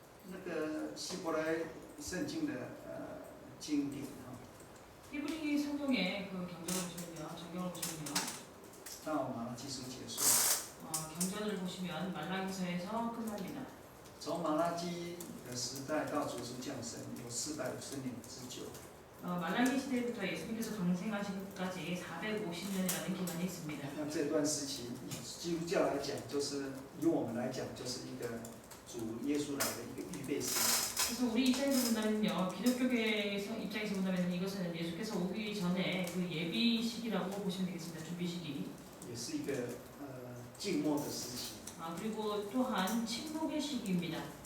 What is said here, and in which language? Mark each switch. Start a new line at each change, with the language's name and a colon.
Chinese: 那个希伯来圣经的经典哈，
Korean: 히브리 성경의 그 경전을 보시면요, 정경을 보시면요,
Chinese: 到马拉基书结束，
Korean: 경전을 보시면 말라기서에서 끝납니다.
Chinese: 从马拉基的时代到主主降生有450年之久。
Korean: 말라기 시대부터 예수님께서 강생하시기까지 450년이라는 기간이 있습니다.
Chinese: 那这段时期，以基督教来讲，就是以我们来讲，就是一个主耶稣来的一个预备时。
Korean: 그래서 우리 입장에서 본다면요, 기독교계 입장에서 본다면 이것은 예수께서 오기 전에 그 예비 시기라고 보시면 되겠습니다. 준비 시기.
Chinese: 也是一个静默的时期。
Korean: 그리고 또한 침묵의 시기입니다.